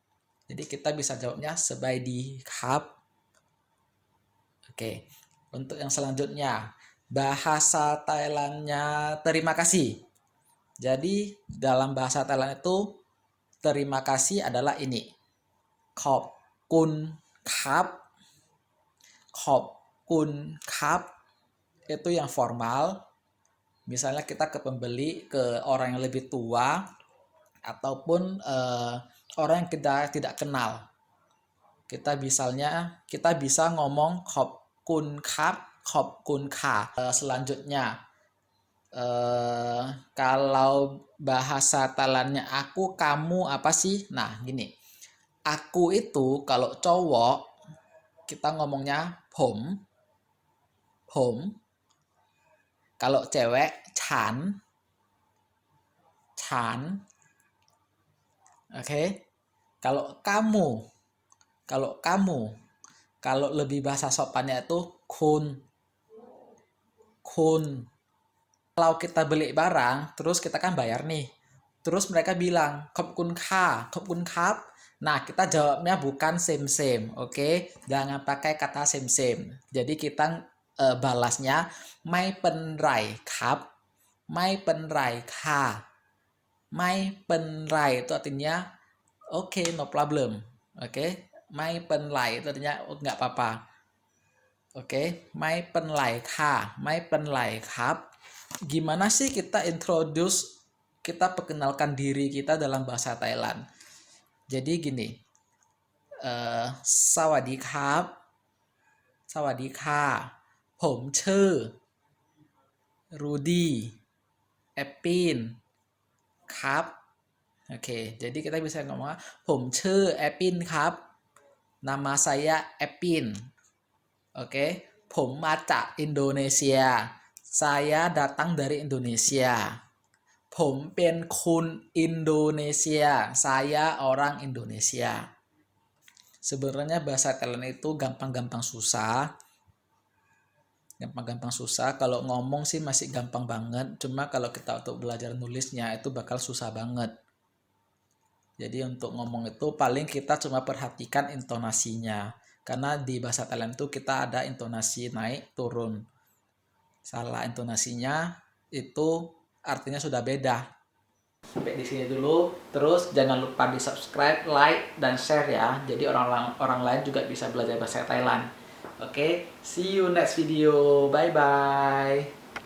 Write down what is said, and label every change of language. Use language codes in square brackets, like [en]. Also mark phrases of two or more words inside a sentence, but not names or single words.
[id] Jadi kita bisa jawabnya [th] สบายดีครับ. [id] Oke. Untuk yang selanjutnya, bahasa Thailandnya terima kasih. Jadi dalam bahasa Thailand itu terima kasih adalah ini. [th] ขอบคุณครับ. ขอบคุณครับ [id] itu yang formal. Misalnya kita ke pembeli, ke orang yang lebih tua ataupun orang yang kita tidak kenal. Kita bisa ngomong [th] ขอบคุณครับ ขอบคุณค่ะ. [id] Selanjutnya kalau bahasa Thailandnya aku, kamu apa sih? Nah, gini. Aku itu kalau cowok kita ngomongnya [th] ผมผม. [id] Kalau cewek [th] ฉันฉัน. [id] Oke. Kalau kamu. Kalau lebih bahasa sopannya itu kun. Kun. Kalau kita beli barang, terus kita kan bayar nih. Terus mereka bilang, [th] ขอบคุณค่ะ ขอบคุณครับ. [id] Nah, kita jawabnya bukan same-same, oke? Jangan pakai kata same-same. Jadi kita balasnya, [th] ไม่เป็นไรครับ ไม่เป็นไรค่ะ. ไม่เป็นไร [id] itu artinya, oke, [en] no problem. [id] Oke, [th] ไม่เป็นไร [id] itu artinya nggak apa-apa. Oke, [th] ไม่เป็นไรค่ะ ไม่เป็นไรครับ. [id] Gimana sih kita perkenalkan diri kita dalam bahasa Thailand. Jadi gini, [th] สวัสดีครับ สวัสดีค่ะ, ผมชื่อ Rudy, Epin, ครับ [id] Oke, jadi kita bisa ngomong [th] ผมชื่อแอปปินครับ [id] nama saya Epin. Oke, [th] ผมมาจากอินโดนีเซีย [id] saya datang dari Indonesia. [th] ผมเป็นคนอินโดนีเซีย [id] saya orang Indonesia. Sebenarnya bahasa Thailand itu gampang-gampang susah. Gampang-gampang susah. Kalau ngomong sih masih gampang banget. Cuma kalau kita untuk belajar nulisnya itu bakal susah banget. Jadi untuk ngomong itu paling kita cuma perhatikan intonasinya. Karena di bahasa Thailand itu kita ada intonasi naik turun. Salah intonasinya itu artinya sudah beda. Sampai di sini dulu. Terus jangan lupa di subscribe, like, dan share ya. Jadi orang lain juga bisa belajar bahasa Thailand. Oke, [en] see you next video. Bye bye.